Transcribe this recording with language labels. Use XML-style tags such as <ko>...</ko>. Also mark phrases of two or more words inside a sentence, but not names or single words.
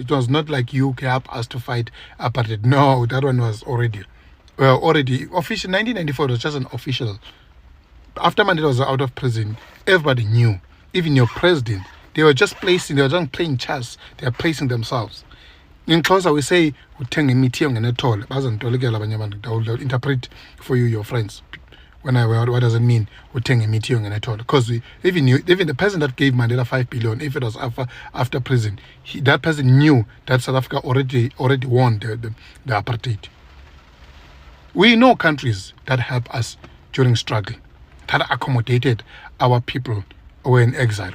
<en>It was not like you help us to fight apartheid. No, that one was already official. 1994 was just an official. After Mandela was out of prison, everybody knew. Even your president, they were just playing chess. They are placing themselves. In Xhosa we say</en> <xh>uthenga imithi ongenethole bazontolikela abanye abantu.</xh> <en>I will interpret for you, your friends. What does it mean</en> <xh>uthenga imithi ongenethole?</xh> <en>Because even the person that gave Mandela $5 billion, if it was after prison, that person knew that South Africa already won the apartheid. We know countries that help us during struggle, that accommodated our people who were in exile.</en>